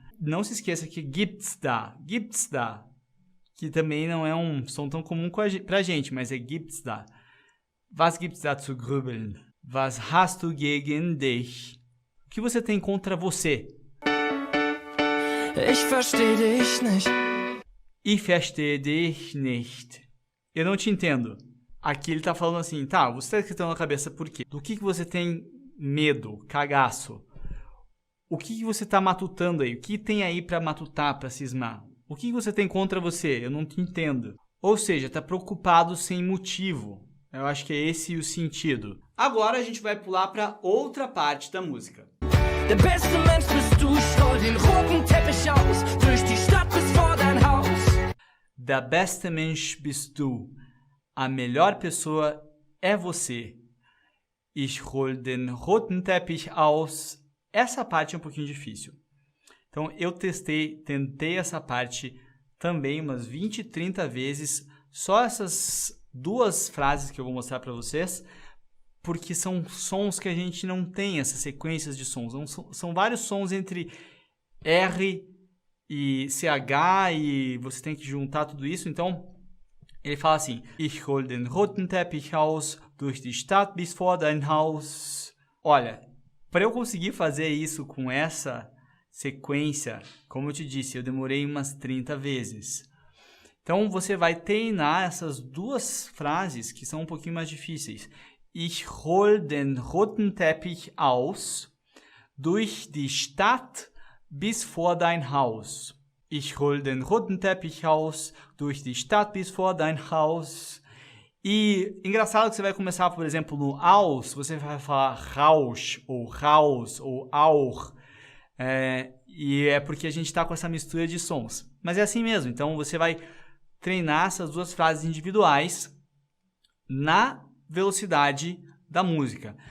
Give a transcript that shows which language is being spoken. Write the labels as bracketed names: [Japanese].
[Portuguese] Não se esqueça que [German] gibt's da, [Portuguese] que também não é um som tão comum pra gente, mas é gibt's da. [German] Was gibt's da zu grübeln? Was hast du gegen dich? [Portuguese] O que você tem contra você? [German] Ich versteh dich nicht. Ich verstehe dich nicht. [Portuguese] Eu não te entendo. Aqui ele tá falando assim, tá, você tá escutando na cabeça por quê? Do que você tem medo, cagaço? O que você tá matutando aí? O que tem aí pra matutar, pra cismar? O que você tem contra você? Eu não te entendo. Ou seja, tá preocupado sem motivo. Eu acho que é esse o sentido. Agora a gente vai pular para outra parte da música. [German] Der beste Mensch bist du, ich roll den roten Teppich aus, durch die Stadt bis vor dein Haus. Der beste Mensch bist du. [Portuguese] A melhor pessoa é você. [German] Ich roll den roten Teppich aus. [Portuguese] Essa parte é um pouquinho difícil. Então eu tentei essa parte também umas 20, 30 vezes. Só essas duas frases que eu vou mostrar para vocês, porque são sons que a gente não tem, essas sequências de sons. São vários sons entre R e CH e você tem que juntar tudo isso. Então, ele fala assim, [German] Ich hol den roten Teppich aus, durch die Stadt bis vor dein Haus. [Portuguese] Olha, para eu conseguir fazer isso com essa sequência, como eu te disse, eu demorei umas 30 vezes. Então, você vai treinar essas duas frases que são um pouquinho mais difíceis. [German] Ich hol den roten Teppich aus, durch die Stadt bis vor dein Haus. Ich hol den roten Teppich aus, durch die Stadt bis vor dein Haus. [Portuguese] E engraçado que você vai começar, por exemplo, no aus, você vai falar Rausch, ou Raus, ou Auch. E é porque a gente está com essa mistura de sons. Mas é assim mesmo, então você vai treinar essas duas frases individuais na velocidade da música.